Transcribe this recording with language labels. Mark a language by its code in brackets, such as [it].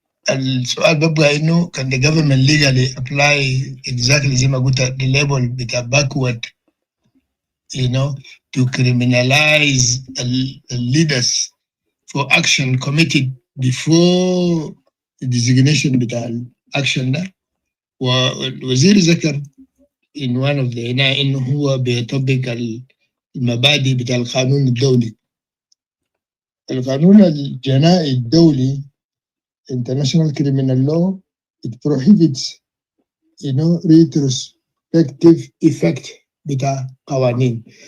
[ar] السؤال ببقى انه [en] can the government legally apply exactly [ar] زي ما قلت [en] the label بتاع backward, you know, to criminalize the leaders for action committed before the designation بتاع الاكشن ده. [ar] والوزير ذكر [en] in one of the [ar] هنا انه هو بيطبق المبادئ بتاع القانون الدولي. القانون الجنائي الدولي [en] international criminal law, it prohibits retrospective effect بتاع قوانين.